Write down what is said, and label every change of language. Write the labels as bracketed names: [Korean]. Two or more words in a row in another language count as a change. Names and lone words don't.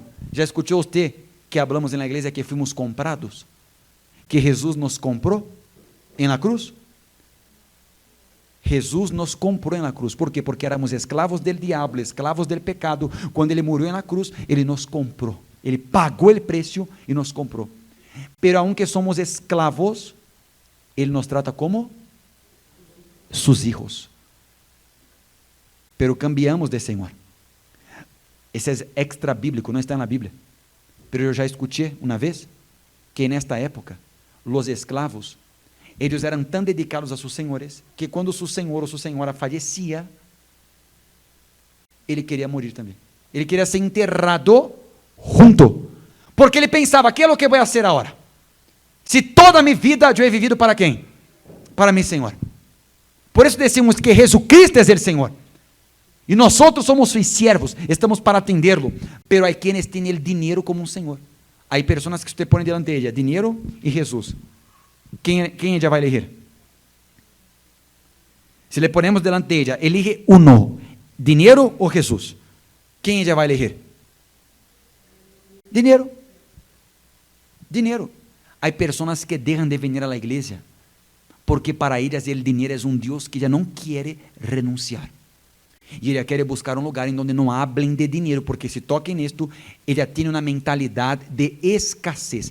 [Portuguese] Já escutou você que hablamos na igreja que fomos comprados? Que Jesus nos comprou na cruz? Jesus nos comprou na cruz. Por quê? Porque éramos escravos do diabo, escravos do pecado. Quando Ele morreu na cruz, Ele nos comprou. Ele pagou o preço e nos comprou. [Spanish] Pero aunque somos esclavos, Ele nos trata como sus hijos. Pero cambiamos de Senhor. [Portuguese] Esse é extra bíblico, não está na Bíblia. Pero eu já escutei uma vez que nesta época, os esclavos, eles eram tão dedicados a seus senhores, que quando seu senhor ou sua senhora falecia, ele queria morrer também. Ele queria ser enterrado junto. Porque ele pensava, que é o que vou fazer agora? Se toda a minha vida eu [Spanish] he vivido [Portuguese] para quem? [Spanish] Para mi [Portuguese] Senhor. Por isso decimos que Jesucristo é o Senhor. E nós somos seus servos, estamos para atendê-lo. Pero há quienes têm o dinheiro como um senhor. Há pessoas que você põe [Spanish] delante de ella, [Portuguese] dinheiro e Jesus. [Spanish] Quem ella vai elegir? Se le ponemos delante de ella, elige uno, [Portuguese] dinheiro ou Jesus? Quem ella vai elegir? Dinheiro. Dinheiro. Há pessoas que deixam de vir à igreja porque para elas o dinheiro é um Deus que já não quer renunciar. E ele quer buscar um lugar em onde não hablen de dinheiro, porque se toquem nisto, ele tem uma mentalidade de escassez.